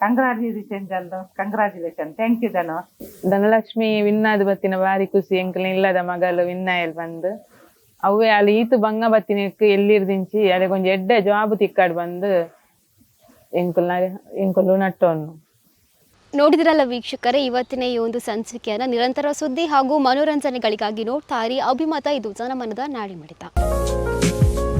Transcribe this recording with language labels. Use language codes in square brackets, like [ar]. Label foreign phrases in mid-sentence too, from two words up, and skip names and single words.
[en] congratulation thank you ಧನು. [tcy] ಧನಲಕ್ಷ್ಮಿ ವಿನ್ ಆದ್ ಬತ್ತಿನ ಬಾರಿ ಖುಷಿ ಎಂಕಲ್ ಇಲ್ಲದ ಮಗಳು ವಿನ್ ಆಯಲ್ ಬಂದು ಅವೇ ಅಲ್ಲಿ ಈತು ಬಂಗ ಬತ್ತಿನಕ್ಕೆ ಎಲ್ಲಿರ್ದಿಂಚಿ ಅಲ್ಲಿ ಕೊಂಚ ಎಡ್ಡೆ ಜಾಬ್ ತಿಕ್ಕಾಡ್ ಬಂದು ಎಂಕಲ್ಲು ನಟ್ಟವನ್ನು. [kn] ನೋಡಿದ್ರಲ್ಲ ವೀಕ್ಷಕರೇ, ಇವತ್ತಿನ ಈ ಒಂದು ಸಂಚಿಕೆಯನ್ನು ನಿರಂತರ ಸುದ್ದಿ ಹಾಗೂ ಮನೋರಂಜನೆಗಳಿಗಾಗಿ ನೋಡ್ತಾ ಇರಿ ಅಭಿಮತ. ಇದು ಜನಮನದ ನಾಡಿಮಿಡಿತ.